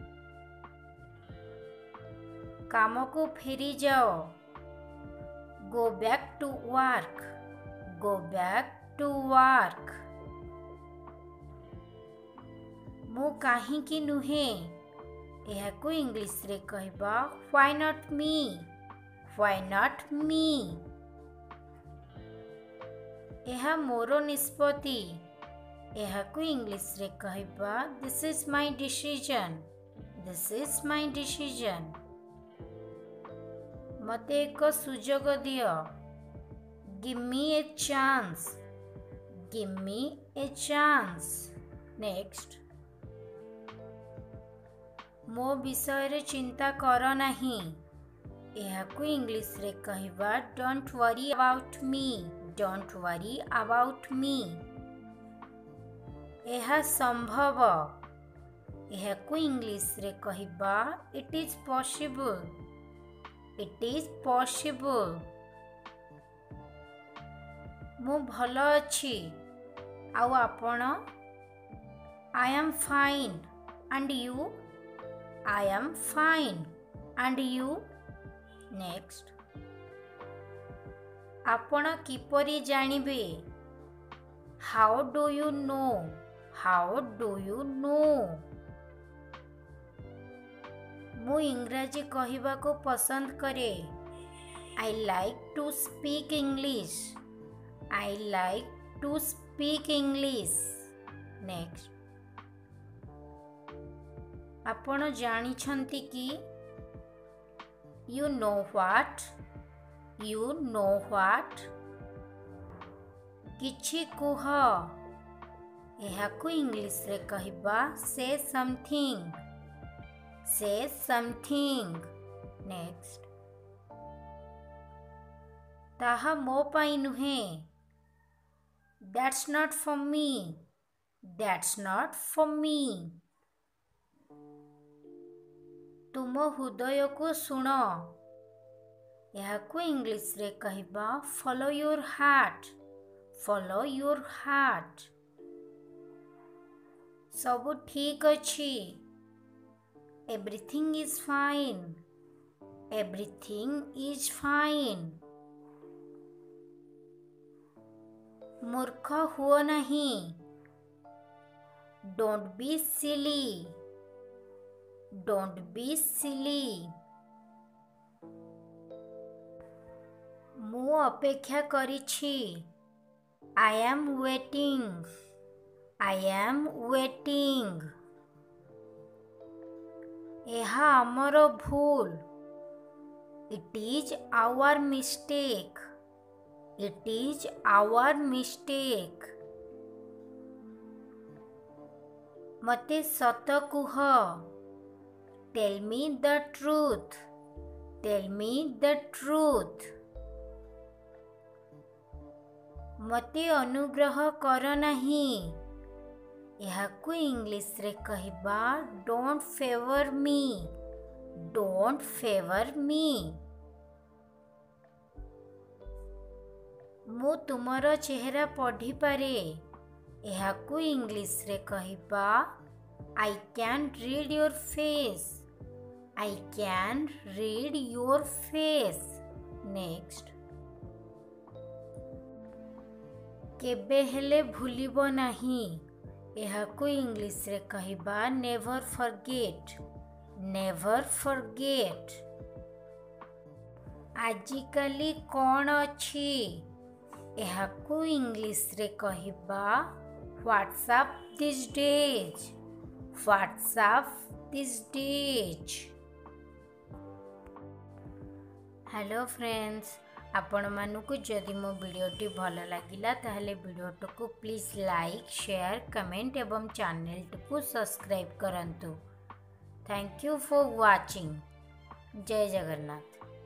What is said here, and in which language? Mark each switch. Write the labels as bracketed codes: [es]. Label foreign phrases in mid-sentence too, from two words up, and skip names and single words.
[or] କାମକୁ ଫେରି ଯାଅ, [en] go back to work, go back to work. [or] ମୁଁ କାହିଁକି ନୁହେଁ, ଏହାକୁ ଇଂଲିଶରେ କହିବା [en] why not me, why not me. [or] ଏହା ମୋର ନିଷ୍ପତ୍ତି, ଏହାକୁ ଇଂଲିଶରେ କହିବା [en] this is my decision, this is my decision. [or] ମୋତେ ଏକ ସୁଯୋଗ ଦିଅ, [en] give me a chance, give me a chance. Next. [or] ମୋ ବିଷୟରେ ଚିନ୍ତା କର ନାହିଁ, ଏହାକୁ ଇଂଲିଶରେ କହିବା [en] don't worry about me, don't worry about me. [or] ଏହା ସମ୍ଭବ, ଏହାକୁ ଇଂଲିଶରେ କହିବା [en] it is possible, it is possible. [or] ମୁଁ ଭଲ ଅଛି, ଆଉ ଆପଣ? [en] I am fine, and you? I am fine, and you? Next. [or] ଆପଣ କିପରି ଜାଣିବେ, [en] how do you know, how do you know? [or] ମୁଁ ଇଂରାଜୀ କହିବାକୁ ପସନ୍ଦ କରେ, [en] I like to speak English, I like to speak English. Next. [or] ଆପଣ ଜାଣିଛନ୍ତି କି, [en] you know what, you know what. [or] କିଛି କୁହ, ଏହାକୁ ଇଂଲିଶରେ କହିବା [en] say something, say something. Next. [or] ତାହା ମୋ ପାଇଁ ନୁହେଁ, [en] that's not for me, that's not for me. [or] ତୁମ ହୃଦୟକୁ ଶୁଣ, ଏହାକୁ ଇଂଲିଶରେ କହିବା [en] follow your heart, follow your heart. [or] ସବୁ ଠିକ ଅଛି, [en] everything is fine, everything is fine. [or] ମୂର୍ଖ ହୁଅ ନାହିଁ, [en] don't be silly, don't be silly. [or] ମୁଁ ଅପେକ୍ଷା କରିଛି, [en] I am waiting, I am waiting. [or] ଏହା ଆମର ଭୁଲ, [en] it is our mistake, it is our mistake. [or] ମୋତେ ସତ କୁହ, [en] tell me the truth, tell me the truth. [or] ମୋତେ ଅନୁଗ୍ରହ କର ନାହିଁ, ଏହାକୁ ଇଂଲିଶରେ କହିବା [en] don't favor me, don't favor me. [or] ମୁଁ ତୁମର ଚେହେରା ପଢ଼ିପାରେ, ଏହାକୁ ଇଂଲିଶରେ କହିବା [en] I can read your face, I can read your face. Next. [or] କେବେ ହେଲେ ଭୁଲିବ ନାହିଁ, ଏହାକୁ ଇଂଲିଶରେ କହିବା never forget, never forget. ଆଜିକାଲି କ'ଣ ଅଛି, ଏହାକୁ ଇଂଲିଶରେ କହିବା [en] what's up these days, what's up these days. hello friends, [or] ଆପଣ ମାନଙ୍କୁ ଯଦି ମୋ ଭିଡିଓଟି ଭଲ ଲାଗିଲା ତାହାଲେ ଭିଡିଓଟି କୁ [en] please like share comment [or] ଏବଂ ଚ୍ୟାନେଲ କୁ ସବସ୍କ୍ରାଇବ କରନ୍ତୁ। [en] thank you for watching. [or] ଜୟ ଜଗନ୍ନାଥ।